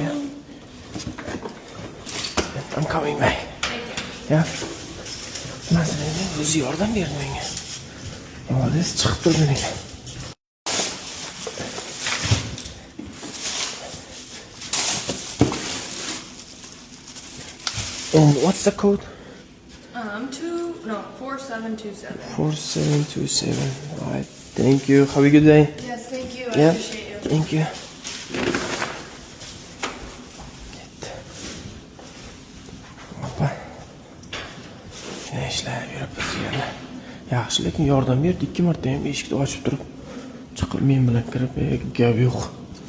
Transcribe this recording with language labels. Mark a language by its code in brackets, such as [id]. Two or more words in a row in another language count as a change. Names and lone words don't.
[en] Yeah. I'm coming back. Thank you. Yeah. [uz] Masalada o'zi yordam berdi menga. Молодец, chiqib turgan ekan. [en] And what's the code? 4727. 4727. All right. Thank you. Have a good day. Yes, thank you. I Yeah. appreciate you. Thank you. Hoppa. [uz] Yana ishlayib yuribmiz yana. Yaxshi, lekin yordam berdi. 2 marta ham eshikni ochib turib, chiqib men bilan kirib, gap yo'q.